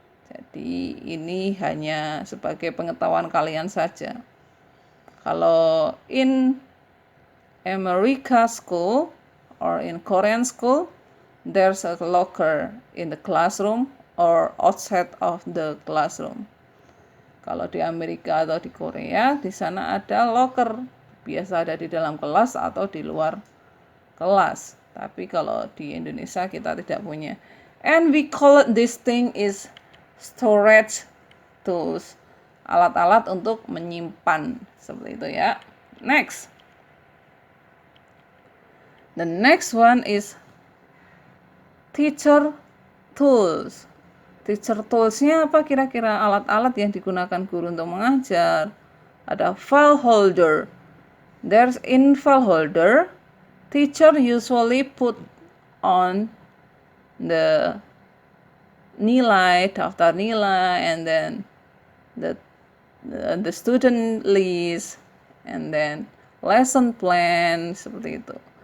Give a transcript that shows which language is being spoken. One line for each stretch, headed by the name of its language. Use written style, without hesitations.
Indonesian: Jadi ini hanya sebagai pengetahuan kalian saja.
English: Kalau in America school or in Korean school, there's a locker in the classroom or outside of the classroom.
Indonesian: Kalau di Amerika atau di Korea, di sana ada locker, biasa ada di dalam kelas atau di luar kelas. Tapi kalau di Indonesia kita tidak punya.
English: And we call it this thing is storage tools.
Indonesian: Alat-alat untuk menyimpan, seperti itu ya.
English: Next. The next one is teacher tools.
Indonesian: Teacher tools-nya apa kira-kira? Alat-alat yang digunakan guru untuk mengajar.
English: Ada file holder. There's in file holder, teacher usually put on the nilai,
Indonesian: daftar nilai,
English: and then the student list, and then lesson plan,
Indonesian: seperti itu.